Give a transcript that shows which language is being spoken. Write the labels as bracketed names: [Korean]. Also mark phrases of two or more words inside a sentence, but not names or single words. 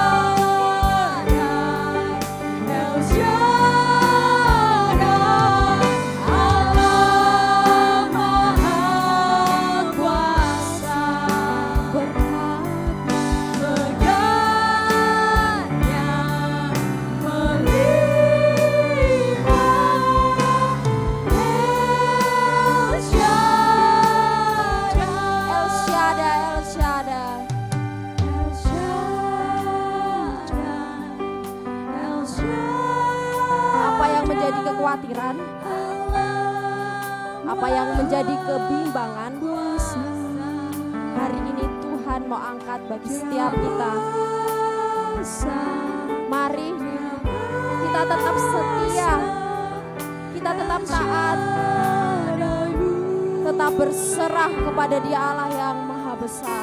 [Indonesian] El Shaddai, Allah maha kuasa. Berkat berkatnya melimpah. El Shaddai, El Shaddai, El Shaddai, El Shaddai, El Shaddai. Apa yang menjadi kekhawatiran? Apa yang menjadi kebimbangan? Hari ini Tuhan mau angkat bagi setiap kita. Mari kita kita tetap setia, kita tetap taat, tetap berserah kepada Dia Allah yang Maha Besar.